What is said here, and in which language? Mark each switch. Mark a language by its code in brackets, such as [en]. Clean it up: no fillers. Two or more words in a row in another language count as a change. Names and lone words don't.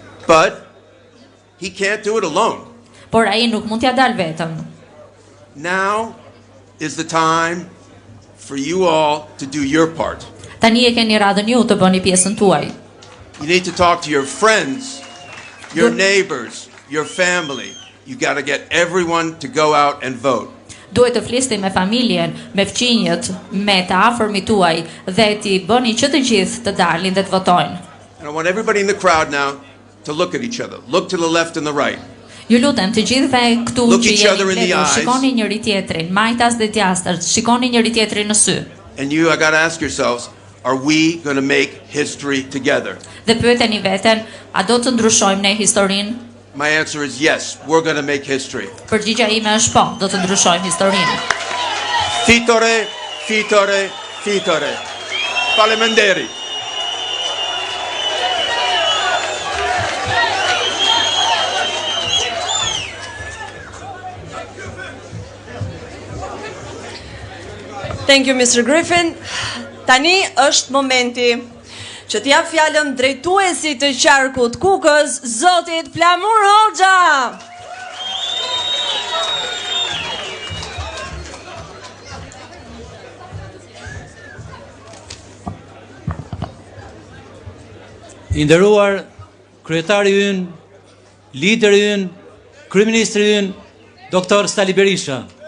[en] But he can't do it alone. [sq] Por ai nuk mund t'ja dal vetëm. [en] Now is the time for you all to do your part. [sq] Tani e keni radhën ju të bëni pjesën tuaj. [en] You need to talk to your friends, your neighbors, your family. You got to get everyone to go out and vote. [sq] Duhet të flisni me familjen, me fëmijët, me të afërmit tuaj dhe t'i bëni që të gjithë të dalin dhe të votojnë. [en] And I want everybody in the crowd now to look at each other. Look to the left and the right. [sq] Ju lutem të gjithëve këtu [en] Look [sq] që [en] each [sq] jeni [en] other in the [sq] mbledhur, [en] eyes. [sq] shikoni njëri tjetrin, majtas dhe djastër, shikoni njëri tjetrin në sy. [en] And you, I got to ask yourselves, are we going to make history together? [sq] Dhe pyeteni veten, a do të ndryshojmë ne historinë? [en] My answer is yes, we're going to make history. [sq] Përgjigja ime është po, do të ndryshojmë historinë. Fitore, fitore, fitore. Falemenderi. [en] Thank you, Mr. Griffin. [sq] Tani është momenti që t'jap fjalën drejtuesit të qarkut Kukës, zotit Flamur Hoxha. I nderuar kryetari ynë, lideri ynë, kryeministri ynë, doktor Sali Berisha.